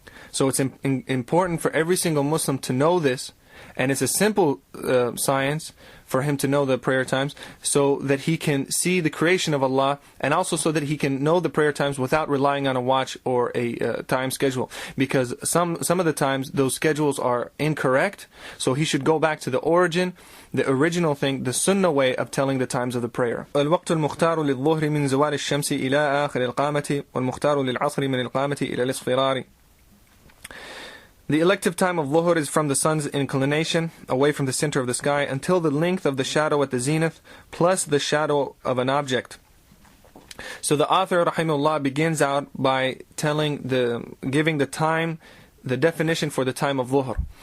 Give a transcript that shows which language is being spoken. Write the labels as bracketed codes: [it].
[en] So it's important for every single Muslim to know this, and it's a simple science for him to know the prayer times, so that he can see the creation of Allah, and also so that he can know the prayer times without relying on a watch or a time schedule. Because some of the times those schedules are incorrect, so he should go back to the origin, the original thing, the sunnah way of telling the times of the prayer. [ar] الوقت المختار للظهر من زوال الشمس إلى آخر القامة والمختار للعصر من القامة إلى الاصفرار. [en] The elective time of Dhuhr is from the sun's inclination away from the center of the sky until the length of the shadow at the zenith plus the shadow of an object. So the author, rahimahullah, begins out by giving the time, the definition for the time of Dhuhr.